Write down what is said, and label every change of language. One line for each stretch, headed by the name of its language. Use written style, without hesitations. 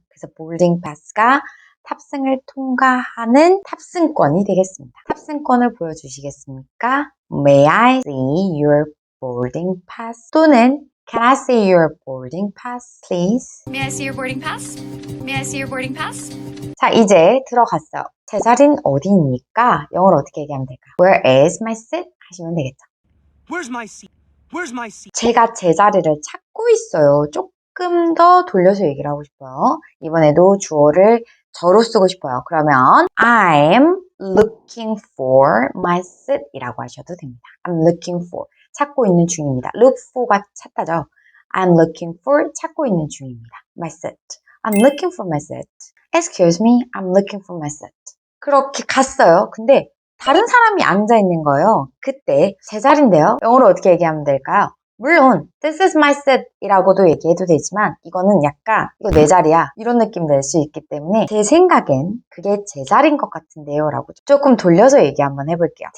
Korean: 그래서 보딩 패스가 탑승을 통과하는 탑승권이 되겠습니다. 탑승권을 보여주시겠습니까?
English: May I see your boarding pass? 또는 Can I see your boarding pass, please? May I see your boarding pass? May I see your boarding pass?
Korean: 자, 이제 들어갔어요. 제 자리는 어디입니까? 영어로 어떻게 얘기하면 될까요?
English: Where is my seat?
Korean: 하시면 되겠죠.
English: Where's my seat? Where's my seat?
Korean: 제가 제 자리를 찾고 있어요. 조금 더 돌려서 얘기를 하고 싶어요. 이번에도 주어를 저로 쓰고 싶어요.
English: 그러면 I'm looking for my seat
Korean: 이라고 하셔도 됩니다.
English: I'm looking for
Korean: 찾고 있는 중입니다. look for가 찾다죠.
English: I'm looking for
Korean: 찾고 있는 중입니다.
English: my seat. I'm looking for my seat. Excuse me, I'm looking for my seat.
Korean: 그렇게 갔어요. 근데 다른 사람이 앉아 있는 거예요. 그때 제 자리인데요. 영어로 어떻게 얘기하면 될까요? 물론
English: this is my seat
Korean: 이라고도 얘기해도 되지만 이거는 약간 이거 내 자리야 이런 느낌 낼 수 있기 때문에 제 생각엔 그게 제 자리인 것 같은데요 라고 조금 돌려서 얘기 한번 해볼게요.